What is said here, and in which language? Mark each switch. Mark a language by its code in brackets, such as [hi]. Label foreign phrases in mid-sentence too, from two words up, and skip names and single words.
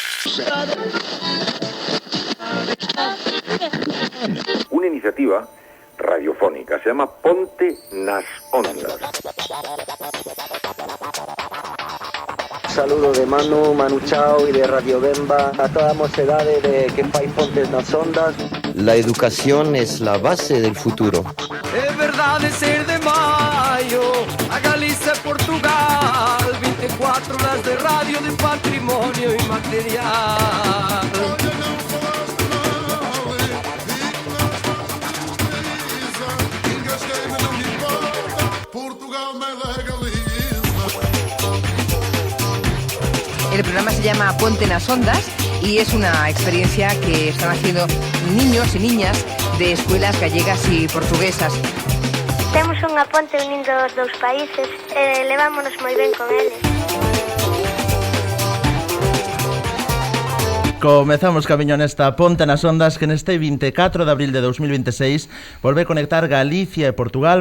[es] Una iniciativa radiofónica, se llama Ponte nas Ondas. Saludo de Manu Chao y de Radio Bemba [gl] a toda mocedade de que fai Pontes nas Ondas. [es] La educación es la base del futuro. [gl] É verdade ser de maio, a Galicia e Portugal, 24 horas de radio de patrimonio inmaterial. [es] El programa se llama Ponte nas Ondas y es una experiencia que están haciendo niños y niñas de escuelas gallegas y portuguesas. [gl] Temos unha ponte unindo os dous países e levámonos moi ben con eles. Comezamos camiño nesta Ponte nas Ondas que neste 24 de abril de 2026 volve a conectar Galicia e Portugal.